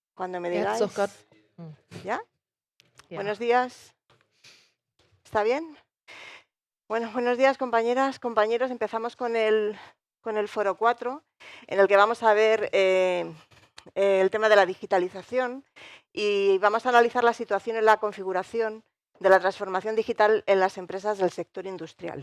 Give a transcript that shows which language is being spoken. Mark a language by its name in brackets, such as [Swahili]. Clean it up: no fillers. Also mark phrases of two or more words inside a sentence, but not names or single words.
[Spanish] Cuando me [German] Er hat es auch [Spanish] digáis. [German] gerade. [Spanish] ¿Ya? [German] Ja. [Spanish] Buenos días. ¿Está bien? Bueno, buenos días, compañeras, compañeros. Empezamos con el foro 4, en el que vamos a ver el tema de la digitalización y vamos a analizar la situación en la configuración de la transformación digital en las empresas del sector industrial.